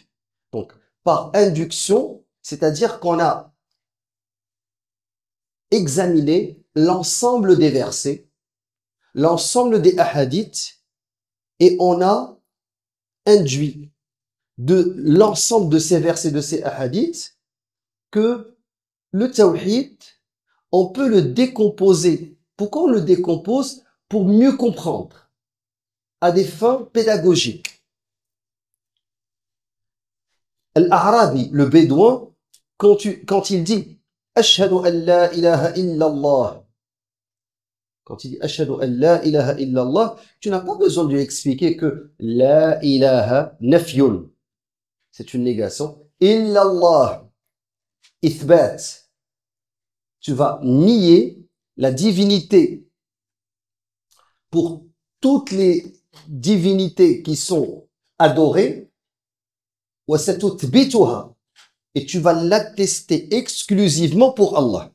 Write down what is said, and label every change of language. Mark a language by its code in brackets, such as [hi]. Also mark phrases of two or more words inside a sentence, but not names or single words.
[fr] Donc, par induction, c'est-à-dire qu'on a examiné l'ensemble des versets, l'ensemble des hadiths, et on a induit de l'ensemble de ces versets, de ces hadiths, que le tawhid, on peut le décomposer. Pourquoi on le décompose? Pour mieux comprendre, à des fins pédagogiques. Al-A'rabi, le bédouin, quand il dit « [ar] أشهد أن لا إله إلا الله », [fr] quand il dit « [ar] أشهد أن لا إله إلا الله », [fr] tu n'as pas besoin de lui expliquer que « [ar] لا إله نفي [fr] », c'est une négation, « [ar] إلا الله، إثبات, [fr] tu vas nier la divinité pour toutes les divinités qui sont adorées, et tu vas l'attester exclusivement pour Allah.